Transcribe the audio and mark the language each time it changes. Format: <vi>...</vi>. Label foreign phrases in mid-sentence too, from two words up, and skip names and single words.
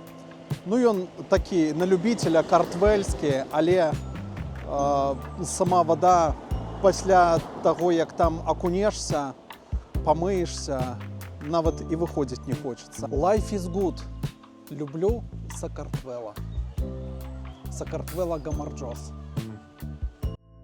<be>Ну, ён такі на любителя картвельскі, але сама вада пасля таго, як там акунешся, памыешся, нават і выходзіць не хочацца.</be> <en>Life is good.</en> <be>Люблю Сакартвела.</be> <ka>საქართველოს გაუმარჯოს.</ka>